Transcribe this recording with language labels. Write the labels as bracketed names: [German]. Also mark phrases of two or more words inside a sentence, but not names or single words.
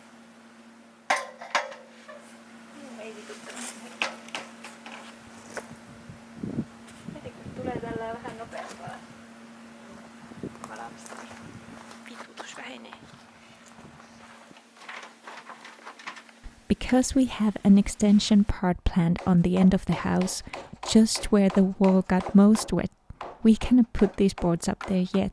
[Finnish] Ei vituttanut. Heti kun tulee tällä vähän nopeampaa valaamista, niin vitutus vähenee. [English] Because we have an extension part planned on the end of the house, just where the wall got most wet, we cannot put these boards up there yet.